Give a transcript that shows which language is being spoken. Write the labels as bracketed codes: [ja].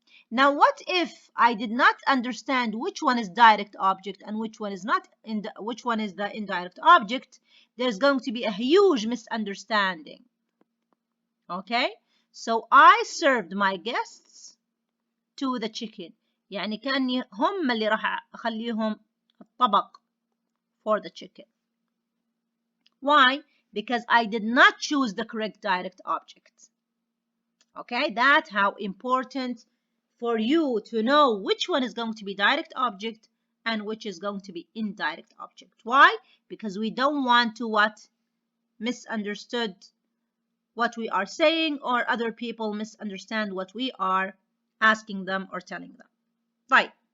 [en] Now what if I did not understand which one is direct object and which one is not, which one is the indirect object? There's going to be a huge misunderstanding. Okay, so I served my guests to the chicken. [ar] يعني كأني هم اللي راح أخليهم الطبق [en] for the chicken. Why? Because I did not choose the correct direct object. Okay, that's how important for you to know which one is going to be direct object and which is going to be indirect object. Why? Because we don't want to misunderstood what we are saying, or other people misunderstand what we are asking them or telling them. Right.